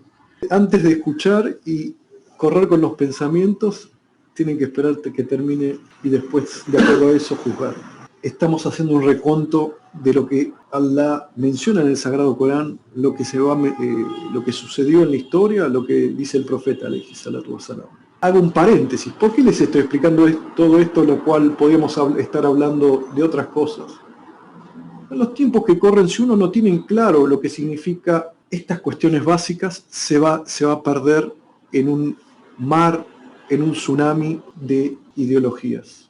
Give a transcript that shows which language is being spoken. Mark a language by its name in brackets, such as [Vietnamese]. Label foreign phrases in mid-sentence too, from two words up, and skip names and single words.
[Spanish] Antes de escuchar y correr con los pensamientos, tienen que esperar que termine y después, de acuerdo a eso, juzgar. Estamos haciendo un reconto de lo que Allah menciona en el Sagrado Corán, lo que sucedió en la historia, lo que dice el profeta, [Arabic] عليه الصلاة والسلام. [Spanish] Hago un paréntesis. ¿Por qué les estoy explicando todo esto, lo cual podríamos estar hablando de otras cosas? En los tiempos que corren, si uno no tiene claro lo que significa estas cuestiones básicas, se va a perder en un mar, en un tsunami de ideologías.